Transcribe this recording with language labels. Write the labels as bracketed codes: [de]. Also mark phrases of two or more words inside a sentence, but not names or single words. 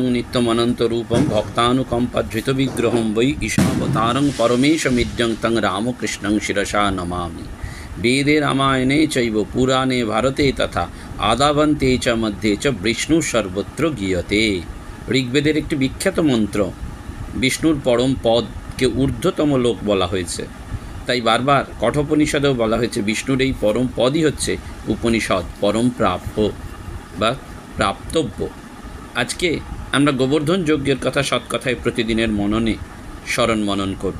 [sa] नित्यमनन्तरूपं भक्तानुकम्पधृतविग्रहं वै ईशावतारं परमेशमिद्यं तं रामकृष्णं शिरसा नमामि। वेदे रामायणे चैव पुराणे भारते तथा आदावन्ते च मध्ये च विष्णु सर्वत्र गीयते। [bn] ऋग्वेদের একটি বিখ্যাত মন্ত্র বিষ্ণুর পরম পদকে ঊর্ধ্বতম লোক বলা হয়েছে। তাই বারবার কঠোপনিষদেও বলা হয়েছে বিষ্ণুর এই পরম পদই হচ্ছে উপনিষদ, পরম প্রাপ্য বা প্রাপ্তব্য। আজকে আমরা গোবর্ধন যজ্ঞের কথা সৎকথায় প্রতিদিনের মননে স্মরণ মনন করব।